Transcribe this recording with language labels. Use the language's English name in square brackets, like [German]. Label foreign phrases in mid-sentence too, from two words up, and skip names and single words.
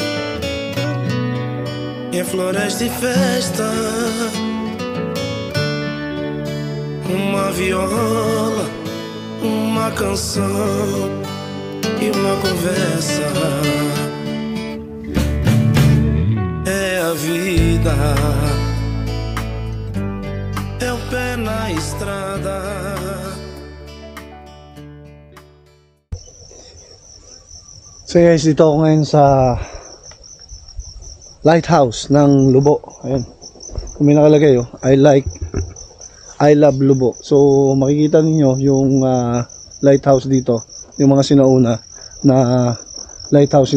[Portuguese] E a floresta e festa, uma viola, uma canção e uma conversa. A vida é o pé na estrada. [English] So guys, [Filipino] dito ako ngayon sa lighthouse ng Lubo. Ayan, kung may nakalagay, oh, [English] I love Lubo. [Filipino] So makikita ninyo yung lighthouse dito, yung mga sinauna na lighthouse.